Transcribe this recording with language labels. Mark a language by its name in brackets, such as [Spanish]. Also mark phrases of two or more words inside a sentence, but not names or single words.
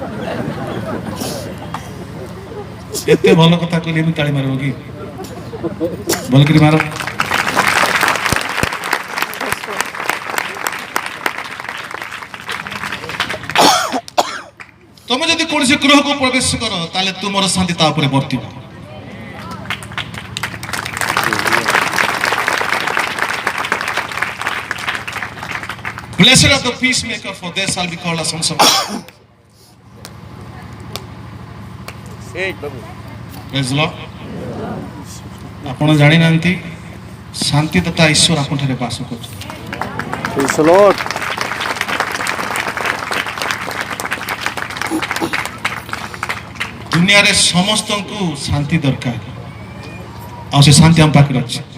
[Odia] ଏତେ ଭଲ କଥା କହିଲେ ଏମିତି ତାଳି ମାରିବ କି? ଭଲକରି ମାର। ତମେ ଯଦି କୌଣସି ଗୃହକୁ ପ୍ରବେଶ କର ତାହେଲେ ତୁମର ଶାନ୍ତି ତା ଉପରେ ବର୍ତ୍ତିବ। [English] Blessed are the peacemaker, for they shall be called as sons of God. Praise the Lord. [Odia] ଆପଣ ଜାଣିନାହାନ୍ତି ଶାନ୍ତିଦାତା ଈଶ୍ୱର ଆପଣଠାରେ ବାସ କରୁଛନ୍ତି। [English] Praise the Lord. [Odia] ଦୁନିଆରେ ସମସ୍ତଙ୍କୁ ଶାନ୍ତି ଦରକାର, ଆଉ ସେ ଶାନ୍ତି ଆମ ପାଖରେ ଅଛି।